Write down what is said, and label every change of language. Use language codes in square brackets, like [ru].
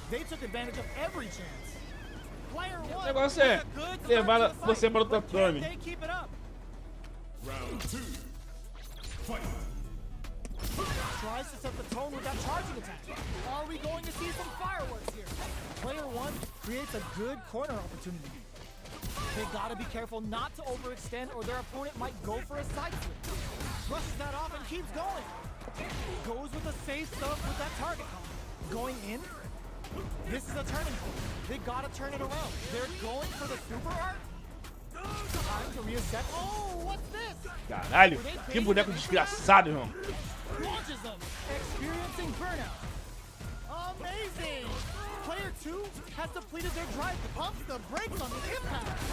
[en] They took advantage of every chance. Player [pt] O [en] 1 [pt] negócio é levar você para o tatame. [en] they keep it up. Round 2. Fight. Tries to set the tone with that charging attack. Are we going to see some fireworks here? Player 1 creates a good corner opportunity. They gotta be careful not to overextend or their opponent might go for a side switch. Brushes that off and keeps going. Goes with the safe stuff with that target combo. Going in. This is a turning point. They gotta turn it around. They're going for the super art. Time to reset. Oh, what's this? [pt] Caralho, que boneco desgraçado, irmão. [en] Launches them, experiencing burnout. Amazing! Player 2 has depleted their drive, pumps the brakes on the impact.